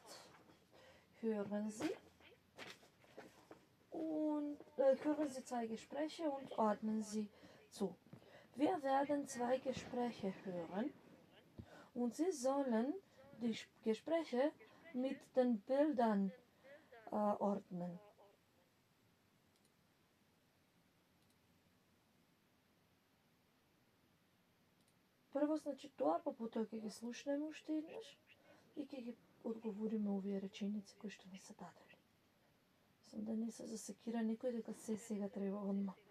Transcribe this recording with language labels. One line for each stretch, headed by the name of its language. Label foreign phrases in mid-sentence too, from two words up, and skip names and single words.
German: Hören Sie und hören Sie 2 Gespräche und ordnen Sie zu. Wir werden 2 Gespräche hören und Sie sollen die Gespräche mit den Bildern ordnen.
Macedonian: Прво, значи тоа, па потоа ќе ги слушнеме уште еднаш и ќе ги одговориме овие реченици кои што ни се дадени. Сам да не се засекира никој дека се сега треба одма.